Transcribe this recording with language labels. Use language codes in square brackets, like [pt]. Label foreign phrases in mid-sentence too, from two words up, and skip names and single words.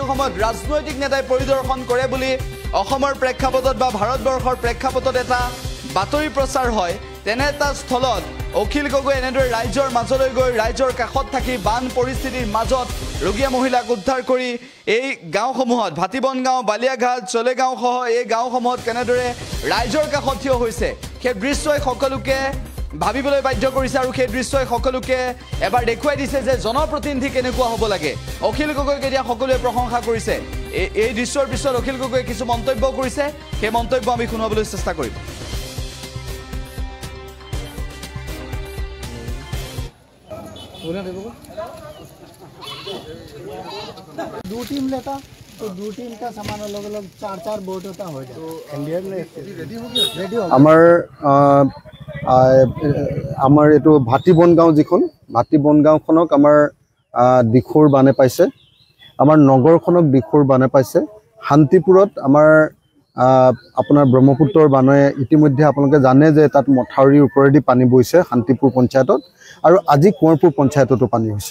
[as] সময়ত ৰাজনৈতিক নেতাই পৰিদৰ্শন কৰে বুলি অসমৰ প্ৰেক্ষাপটত বা ভাৰতবৰ্ষৰ প্ৰেক্ষাপটত এটা বাতৰি প্ৰচাৰ হয়, তেনে এটা স্থলত অখিল গগৈ এনেদৰে ৰাইজৰ মাজলৈ গৈ ৰাইজৰ কাষত থাকি বান পৰিস্থিতিৰ মাজত ৰোগীয়া মহিলাক উদ্ধাৰ কৰি এই গাঁওসমূহত ভাটিবন গাঁও, বালিয়াঘাট, চলেগাঁও সহ এই গাঁওসমূহত কেনেদৰে ৰাইজৰ কাষত থিয় হৈছে সেই দৃশ্যই সকলোকে ভাবিবলৈ বাধ্য কৰিছে। আৰু সেই দৃশ্যই সকলোকে এবাৰ দেখুৱাই দিছে যে জনপ্ৰতিনিধি কেনেকুৱা হ'ব লাগে। অখিল গগৈক এতিয়া সকলোৱে প্ৰশংসা কৰিছে। এই দৃশ্যৰ পিছত অখিল গগৈয়ে কিছু মন্তব্য কৰিছে, সেই মন্তব্য আমি শুনাবলৈ চেষ্টা কৰিম। [hi] दो टीम लेता तो दो टीम का सामान अलग अलग चार बोट होता हो जाए। इंडियन रेडी हो गया। [as] আমাৰ এইটো ভাটিবন গাঁও, যিখন ভাটিবন গাঁওখনক আমাৰ দিখৌৰ বানে পাইছে, আমাৰ নগৰখনক দিখৌৰ বানে পাইছে। শান্তিপুৰত আমাৰ আপোনাৰ ব্ৰহ্মপুত্ৰৰ বানে ইতিমধ্যে আপোনালোকে জানে যে তাত মথাউৰিৰ ওপৰেদি পানী বৈছে শান্তিপুৰ পঞ্চায়তত, আৰু আজি কোঁৱৰপুৰ পঞ্চায়ততো পানী হৈছে।